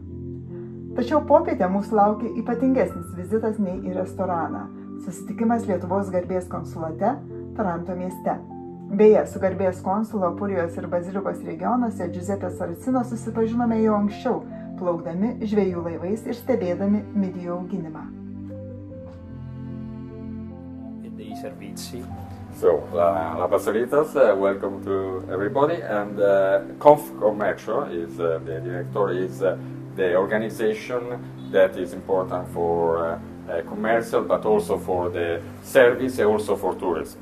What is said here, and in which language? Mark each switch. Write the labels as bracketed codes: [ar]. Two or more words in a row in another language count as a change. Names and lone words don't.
[lt] Tačiau popietę mūsų laukė ypatingesnis vizitas nei į restoraną – susitikimas Lietuvos garbės konsulate Taranto mieste. Beje, su garbės konsulo Apulijos ir Bazilikos regionuose Giuseppe Saracino susipažinome jau anksčiau, plaukdami žvejų laivais ir stebėdami midijų auginimą. [en] So, La Basilitas, welcome to everybody, and Confcommercio is the director, is the organization that is important for commercial, but also for the service and also for tourism.